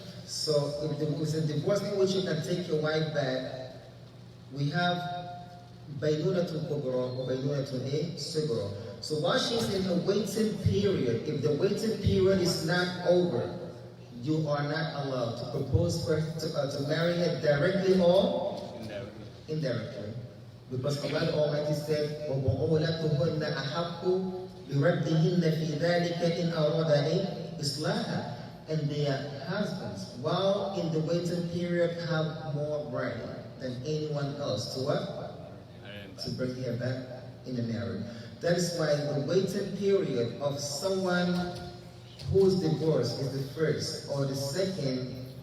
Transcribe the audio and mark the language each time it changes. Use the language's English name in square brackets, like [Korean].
[English] So if it's a divorce in which you can take your wife back, we have baynunatul kubra or baynunatul sugra. So while she's in her waiting period, if the waiting period is not over, you are not allowed to propose for to marry her directly or indirectly. Because Allah Almighty said, [Arabic] وَبُعُولَتُهُنَّ أَحَقُّ بِرَدِّهِنَّ فِي ذَلِكَ إِنْ أَرَادَ إِصْلَاحًا. [English] And their husbands, while in the waiting period, have more right than anyone else to what? To bring her back in the marriage. That is why the waiting period of someone whose divorce is the first or the second.